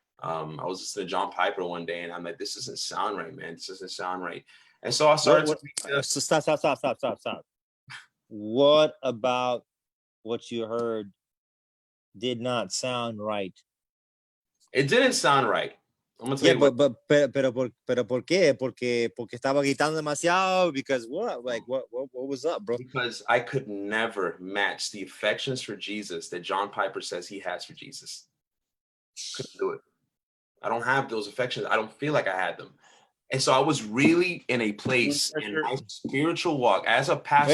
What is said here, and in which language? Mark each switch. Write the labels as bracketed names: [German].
[English] I was listening to John Piper one day and I'm like, this doesn't sound right, man. This doesn't sound right. And so I started So stop. What about what you heard did not sound right? It didn't sound right. I'm gonna tell you what. [Spanish] Pero ¿por qué? Porque estaba gritando demasiado. [English] Because what? Like what was up, bro? Because I could never match the affections for Jesus that John Piper says he has for Jesus. Couldn't do it. I don't have those affections. I don't feel like I had them. And so I was really in a place in my spiritual walk as a pastor.